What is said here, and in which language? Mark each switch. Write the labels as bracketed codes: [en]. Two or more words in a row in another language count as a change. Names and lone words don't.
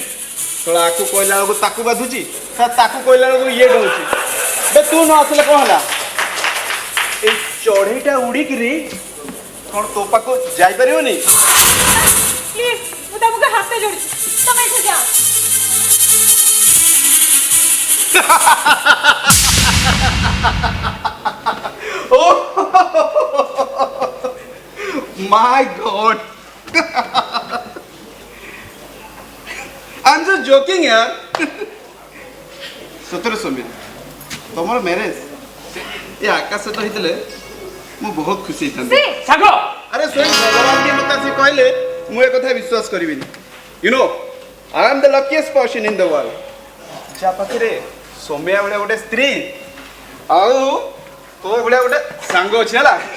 [or] ତୋଳା ଆକୁ କହିଲା ବେଳକୁ ତାକୁ ବାଧୁଛି, ତାକୁ କହିଲା ବେଳକୁ ଇଏ ଡରୁଛି। ବେ ତୁ ନ ଆସିଲେ କ'ଣ ହେଲା? ଏଇ ଚଢ଼େଇଟା ଉଡ଼ିକିରି କ'ଣ ତୋ ପାଖକୁ ଯାଇପାରିବନି? ପ୍ଲିଜ୍ ମୁଁ ତମକୁ ହାତ ଯୋଡୁଛି, ତମେ ଏଠୁ ଯାଅ। [en] Oh my God! I'm just joking यार। [or] ସତରେ ସୌମ୍ୟ ତମର ମ୍ୟାରେଜ ଏ ଆକାଶ ସହିତ ହେଇଥିଲେ ମୁଁ ବହୁତ ଖୁସି ହେଇଥାନ୍ତି। ସାଙ୍ଗ ଆରେ ସ୍ୱୟଂ ଭଗବାନ ବି ମୋତେ ଆସି କହିଲେ ମୁଁ ଏ କଥା ବିଶ୍ୱାସ କରିବିନି। [en] you know I am the luckiest person in the world, [or] ଯାହା ପାଖରେ ସୌମ୍ୟା ଭଳିଆ ଗୋଟେ ସ୍ତ୍ରୀ ଆଉ ତୋ ଭଳିଆ ଗୋଟେ ସାଙ୍ଗ ଅଛି ହେଲା।